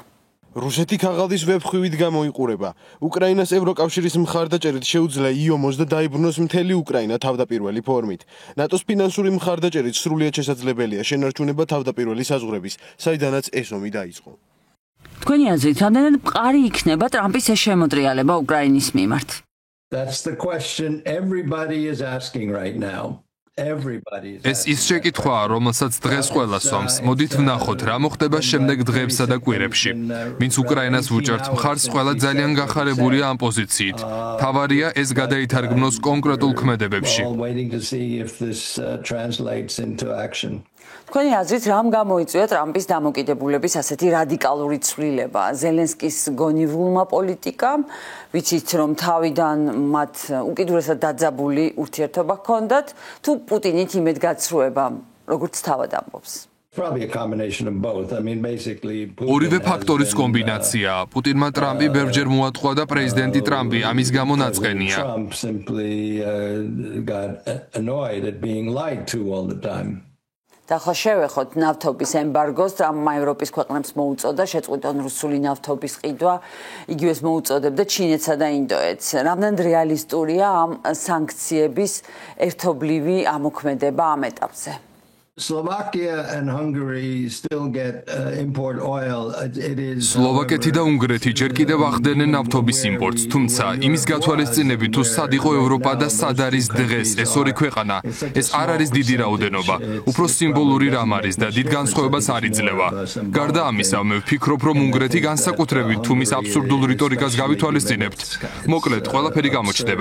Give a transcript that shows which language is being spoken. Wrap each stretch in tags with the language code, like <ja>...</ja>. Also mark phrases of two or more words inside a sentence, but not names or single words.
<ka>რუსეთი ქაღალდის ვეფხვივით გამოიყურება. უკრაინას ევროკავშირის მხარდაჭერით შეუძლია იომოს და დაიბრუნოს მთელი უკრაინა თავდაპირველი ფორმით. ნატოს ფინანსური მხარდაჭერით სრულიად შესაძლებელია შენარჩუნება თავდაპირველი საზღვრების, საიდანაც ეს ომი დაიწყო. თქვენი აზრით, ამდენად მყარი იქნება ტრამპის ეს შემოტრიალება უკრაინის მიმართ?</ka> <en>That's the question everybody is asking right now.</en> <ka>ეს ის შეკითხვაა, რომელსაც დღეს ყველა სვამს. მოდით ვნახოთ, რა მოხდება შემდეგ დღეებსა და კვირებში. ვინც უკრაინას ვუჭერთ მხარს, ყველა ძალიან გახარებულია ამ პოზიციით. თავარია ეს გადაითარგმნოს კონკრეტულ ქმედებებში. თქვენი აზრით, რამ გამოიწვია ტრამპის დამოკიდებულების ასეთი რადიკალური ცვლილება? ზელენსკის გონივრულმა პოლიტიკამ, ვიცით რომ თავიდან მათ უკიდურესად დაძაბული ურთიერთობა ჰქონდათ, თუ პუტინით იმედგაცრუებამ, როგორც თავად ამბობს?</ka> <en>Probably a combination of both. I mean, basically,</en> <ka>ორივე ფაქტორის კომბინაცია. პუტინმა ტრამპი ბევრჯერ მოატყუა და პრეზიდენტი ტრამპი ამის გამო ნაწყენია.</ka> <en>Trump simply got annoyed at being lied to all the time.</en> <ka>და ხო შევეხოთ ნავთობის ემბარგოს, ტრამპმა ევროპის ქვეყნებს მოუწოდა შეწყვიტონ რუსული ნავთობის ყიდვა, იგივე მოუწოდებდა ჩინეთსა და ინდოეთს. რამდენად რეალისტურია ამ სანქციების ერთობლივი ამოქმედება ამ ეტაპზე?</ka> <en>Slovakia and Hungary still get import oil. It is</en> <ka>სლოვაკეთი და უნგრეთი ჯერ კიდევ ახდენენ ნავთობის იმპორტს, თუმცა იმის გათვალისწინებით თუ სად იყო ევროპა და სად არის დღეს ეს ორი ქვეყანა, ეს არ არის დიდი რაოდენობა. უფრო სიმბოლური რამ არის და დიდ განსხვავებას არ იძლევა. გარდა ამისა, მე ვფიქრობ, რომ უნგრეთი განსაკუთრებით თუ მის აბსურდულ რიტორიკას გავითვალისწინებთ, მოკლედ ყველაფერი გამოჩნდება.</ka>